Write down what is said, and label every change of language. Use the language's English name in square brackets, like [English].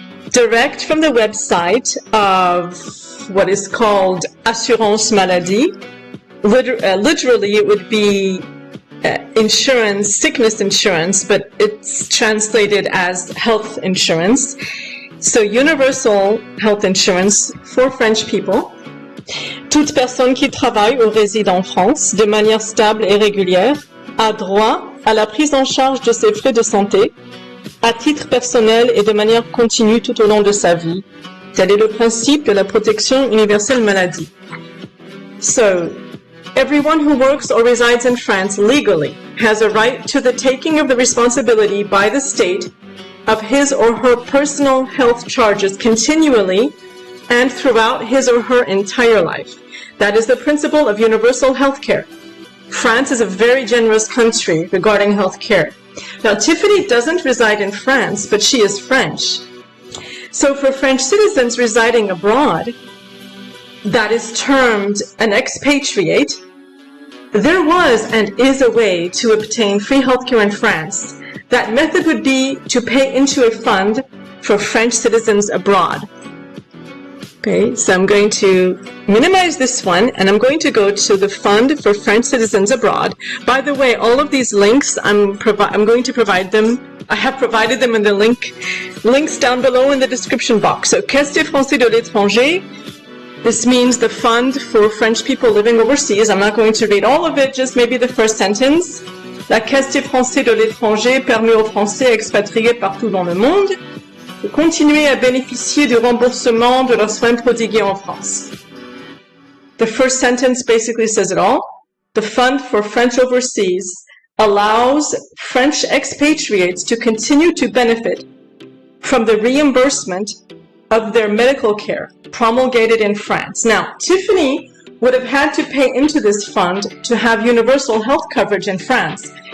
[English] Direct from the website of what is called Assurance Maladie. Literally, it would be insurance, sickness insurance, but it's translated as health insurance. So universal health insurance for French people. [French] Toute personne qui travaille ou réside en France de manière stable et régulière a droit à la prise en charge de ses frais de santé à titre personnel et de manière continue tout au long de sa vie. Tel est le principe de la protection universelle maladie. [English] So, everyone who works or resides in France legally has a right to the taking of the responsibility by the state of his or her personal health charges continually and throughout his or her entire life. That is the principle of universal health care. France is a very generous country regarding health care. Now, Tiffany doesn't reside in France, but she is French. So for French citizens residing abroad, that is termed an expatriate, there was and is a way to obtain free healthcare in France. That method would be to pay into a fund for French citizens abroad. Okay, so I'm going to minimize this one, and I'm going to go to the Fund for French Citizens Abroad. By the way, all of these links, I'm going to provide them. I have provided them in the links down below in the description box. So, Caisse des Français de l'étranger. This means the fund for French people living overseas. I'm not going to read all of it, just maybe the first sentence. [French] La Caisse des Français de l'étranger permet aux Français expatriés partout dans le monde de continuer à bénéficier du remboursement de leurs soins prodigués en France. [English] The first sentence basically says it all. The Fund for French Overseas allows French expatriates to continue to benefit from the reimbursement of their medical care promulgated in France. Now, Tiffany would have had to pay into this fund to have universal health coverage in France.